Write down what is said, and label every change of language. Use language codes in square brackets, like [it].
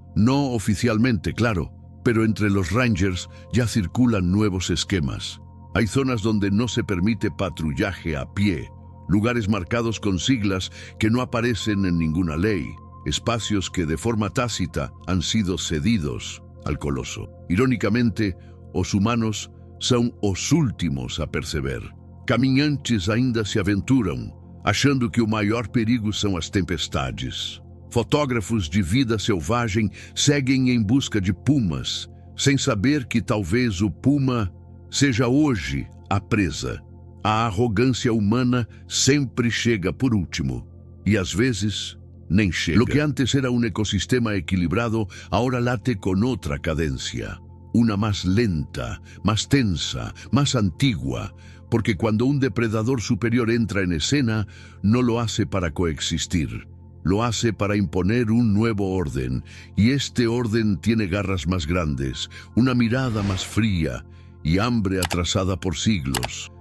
[es] No oficialmente, claro, pero entre los rangers ya circulan nuevos esquemas. Hay zonas donde no se permite patrullaje a pie, lugares marcados con siglas que no aparecen en ninguna ley, espacios que de forma tácita han sido cedidos al coloso. [pt] Irónicamente, os humanos são os últimos a perceber. Caminhantes ainda se aventuram, achando que o maior perigo são as tempestades. Fotógrafos de vida selvagem seguem em busca de pumas, sem saber que talvez o puma seja hoje a presa. A arrogância humana sempre chega por último, e às vezes nem chega. [es] Lo que antes era un ecosistema equilibrado, ahora late con otra cadencia. Una más lenta, más tensa, más antigua, porque cuando un depredador superior entra en escena, no lo hace para coexistir, lo hace para imponer un nuevo orden, y este orden tiene garras más grandes, una mirada más fría y hambre atrasada por siglos.